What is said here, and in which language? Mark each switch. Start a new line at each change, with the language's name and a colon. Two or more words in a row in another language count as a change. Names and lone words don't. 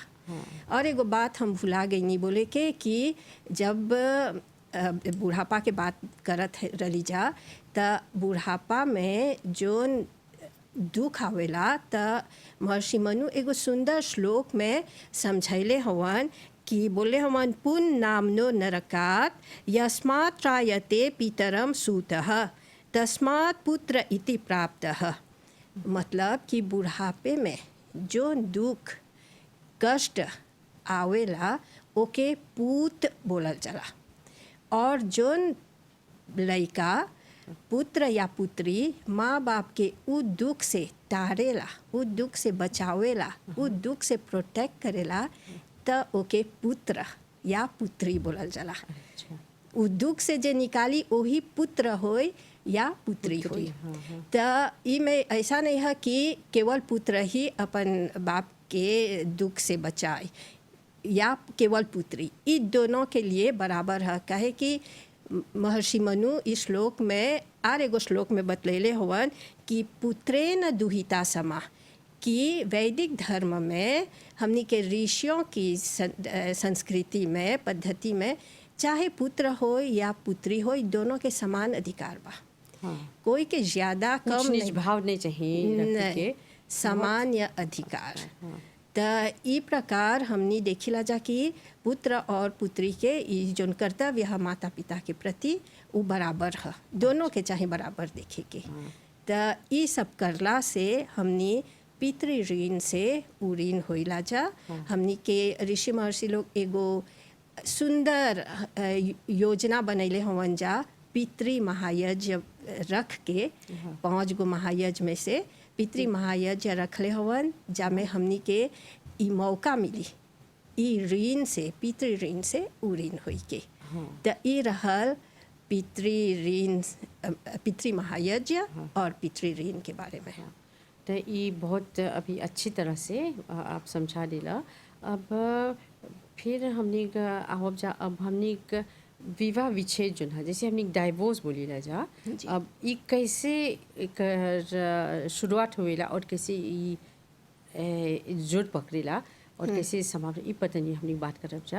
Bhojpuri: और एगो बात हम भुला गई नहीं बोले के कि जब बुढ़ापा के बात करत रही जा त बुढ़ापा में जोन दुख आवेला त महर्षि मनु एगो सुंदर श्लोक में समझैले हवन कि बोले हवन
Sanskrit: पुन नामनो नरकात यस्मात् त्रायते पितरम सूतः तस्मात् पुत्र इति प्राप्तः।
Bhojpuri: मतलब कि बुढ़ापे में जो दुख कष्ट आवेला ओके पूत बोलल जाला, और जोन लड़का पुत्र या पुत्री माँ बाप के उ दुख से टारेला, उ दुख से बचावेला, उ दुख से प्रोटेक्ट करेला त ओके पुत्र या पुत्री बोलल जाला। उ दुख से जे निकाली वही पुत्र होय या पुत्री होय। त ई में ऐसा नहीं है कि केवल पुत्र ही अपन बाप के दुख से बचाए या केवल पुत्री, ई दोनों के लिए बराबर है। कहे कि महर्षि मनु इस श्लोक में और एगो श्लोक में बतलेले हवन कि
Sanskrit: पुत्रेन दुहिता समा,
Bhojpuri: कि वैदिक धर्म में हमनी के ऋषियों की संस्कृति में पद्धति में चाहे पुत्र हो या पुत्री हो दोनों के समान अधिकार बा। कोई के ज़्यादा कम नहीं, भाव नहीं चाहिए, समान या अधिकार। त ई प्रकार हमनी देखिला जा कि पुत्र और पुत्री के ई जोन कर्तव्य है माता पिता के प्रति वो बराबर है, दोनों के चाहे बराबर देखे के। त ई सब करला से हमनी पितृ ऋण से उ ऋण होइला जा। हमनी के ऋषि महर्षि लोग एगो सुंदर योजना बनैले हवन जा। पितृ महायज्ञ रख के 5 गो महायज्ञ में से पितृ महायज्ञ रखले हवन, जामे हमनी के ई मौका मिली ई ऋण से, पितृ ऋण से उ ऋण होई के। त ई रहल पितृ ऋण, पितृ महायज्ञ और पितृ ऋण के बारे में। तो ये बहुत अभी अच्छी तरह से आप समझा दिला। अब फिर हमने आवब जा, अब हमने विवाह विच्छेद जो है, जैसे हमने डाइवोर्स बोली ला जा, अब ये कैसे एकर शुरुआत हुएला और कैसे ये जोड़ पकड़ेला और कैसे समाप्त, ये पता नहीं हमने बात करब जा।